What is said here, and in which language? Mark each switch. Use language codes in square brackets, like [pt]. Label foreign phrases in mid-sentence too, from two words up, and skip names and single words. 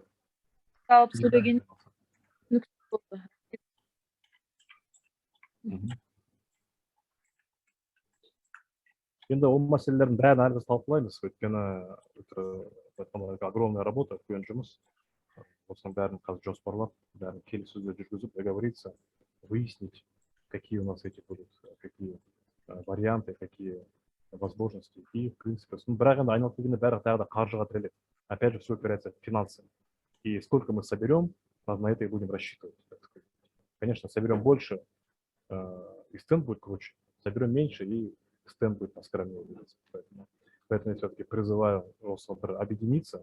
[kk] Алып сөйлеген нүкте болды. Енді ол мәселелердің бәрін әлі біз талқылаймыз, өйткені [ru] огромная работа, [kk] үлкен жұмыс. Осының бәрін қазір жоспарлап, бәрін келіссөздер жүргізіп, [ru] договориться, выяснить, какие у нас эти будут, какие варианты, какие возможности. И, в принципе, [kk] бірақ енді айналып келгенде бәрі тағы да қаржыға тіреледі. [ru] Опять же, все упирается в финансы. И сколько мы соберем, на это и будем рассчитывать. Конечно, соберем больше, и стенд будет круче. Соберем меньше, и стенд будет поскромнее. Поэтому я все-таки призываю объединиться.